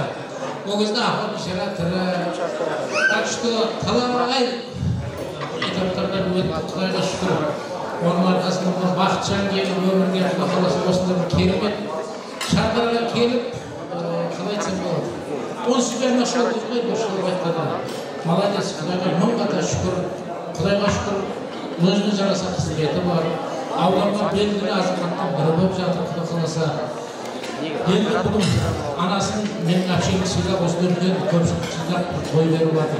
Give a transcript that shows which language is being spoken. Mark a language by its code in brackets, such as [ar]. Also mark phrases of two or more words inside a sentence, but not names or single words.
[kk] Ол кезде апа бейшара тірі. [ru] Так что [kk] талай этаптардан өтті, Құдайға шүкір. Оның арқасында Бақытжан келіп өмірге Құдай қаласа осындай керемет Шардараға келіп қалай айтсам болады. [ru] Он себя нашел, [kk] ғой дұрыстап айтқанда. Молодец, Құдайға мың қата шүкір. Құдайға шүкір, өзіне жараса қызметі бар. Ауданға белгілі азаматтың бірі болып жатыр, Құдай қаласа. Енді бүгін анасын менің әпшемді сыйлап осы дүниеден көпшілік сыйлап той беріп жатыр.